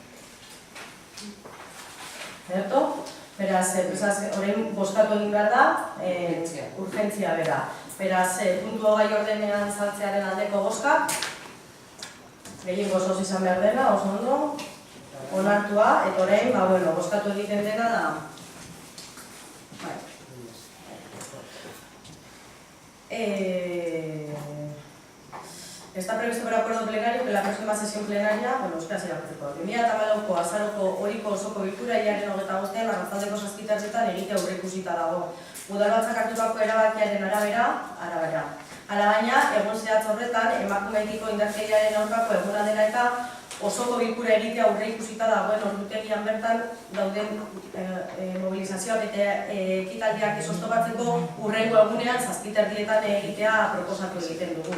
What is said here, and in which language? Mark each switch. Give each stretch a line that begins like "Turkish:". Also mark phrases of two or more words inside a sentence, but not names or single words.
Basque: Beraz, orain bozkatu egin behar da, urgentzia bera. Beraz, puntu gai ordenean sartzearen aldeko bozka, gehien gozoz izan behar dena, oso ondo, onartua, eta orain, bozkatu egiten dena da.
Spanish: Está previsto por acuerdo plenario que la próxima sesión plenaria,
Basque: euskaraz irakurriko, 2014ko azaroko horiko osoko bilkura hilaren 25ean arratsaldeko 7:00 egitea aurreikusita dago. Udalbatzak hartutako erabakiaren arabera. Alabaina, egun zehatz horretan, emakumeekiko indarkeriaren aurkako eguna dela eta osoko bilkura egitea aurreikusita dagoen ordutegian bertan dauden mobilizazioak eta ekitaldiak oztopatzeko hurrengo egunean 7:30 egitea proposatu egiten dugu.